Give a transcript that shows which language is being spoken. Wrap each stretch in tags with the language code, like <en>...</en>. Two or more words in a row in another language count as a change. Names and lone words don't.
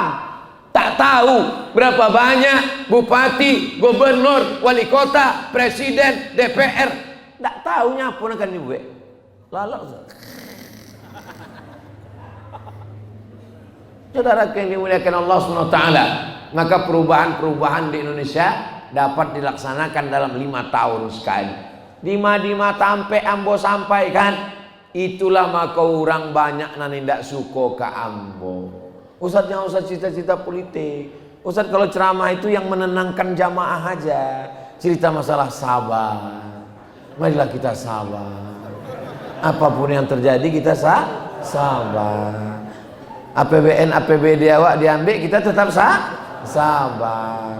<id>Tak tahu berapa banyak bupati, gubernur, wali kota, presiden, DPR. Tak tahu nyapun akan dibuat. Lalu saudara yang dimuliakan Allah SWT, maka perubahan-perubahan di Indonesia dapat dilaksanakan dalam 5 tahun sekali.</id> <min>Dima tampe ambo sampaikan, itulah maka orang banyak nani ndak suko ke ambo.</min> <id>Ustadz jangan usah cita-cita politik. Ustadz kalau ceramah itu yang menenangkan jamaah aja. Cerita masalah sabar. Marilah kita sabar. Apapun yang terjadi kita sabar. APBN, APBD awak diambil, kita tetap sabar.</id>